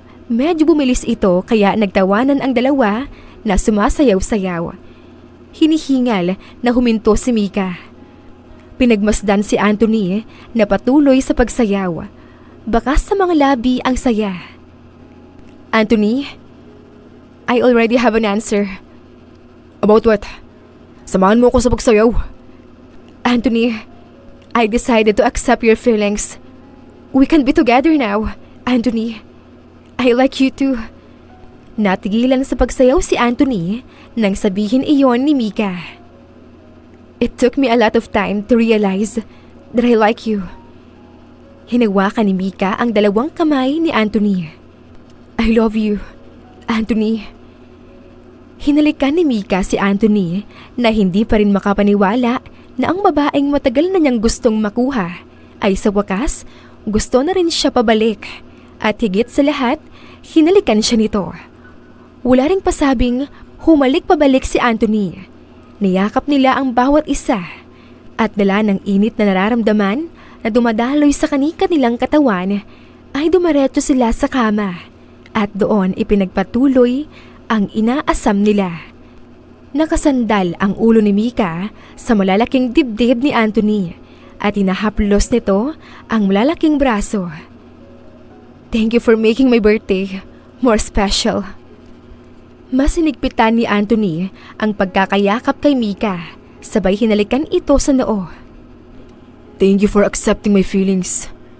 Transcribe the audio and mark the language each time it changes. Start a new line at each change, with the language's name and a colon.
Filipino: Medyo bumilis ito kaya nagtawanan ang dalawa na sumasayaw-sayaw. Hinihingal na huminto si Mika. Pinagmasdan si Anthony na patuloy sa pagsayaw. Bakas sa mga labi ang saya.
English: Anthony, I already have an answer. About what?
Filipino: Samahan mo ako sa pagsayaw.
English: Anthony, I decided to accept your feelings. We can be together now, Anthony. I like you too.
Filipino: Natigilan sa pagsayaw si Anthony nang sabihin iyon ni Mika.
English: It took me a lot of time to realize that I like you.
Filipino: Hinawakan ni Mika ang dalawang kamay ni Anthony.
English: I love you,
Filipino: Anthony. Hinalikan ni Mika si Anthony na hindi pa rin makapaniwala na ang babaeng matagal na niyang gustong makuha ay sa wakas gusto na rin siya pabalik. At higit sa lahat, hinalikan siya nito. Wala ring pasabing humalik pabalik si Anthony. Niyakap nila ang bawat isa at dala ng init na nararamdaman na dumadaloy sa kani-kanilang katawan ay dumaretso sila sa kama at doon ipinagpatuloy ang inaasam nila. Nakasandal ang ulo ni Mika sa malalaking dibdib ni Anthony at inahaplos nito ang malalaking braso.
English: Thank you for making my birthday more special.
Filipino: Mas sinigpitan ni Anthony ang pagkakayakap kay Mika, sabay hinalikan ito sa noo.
English: Thank you for accepting my feelings.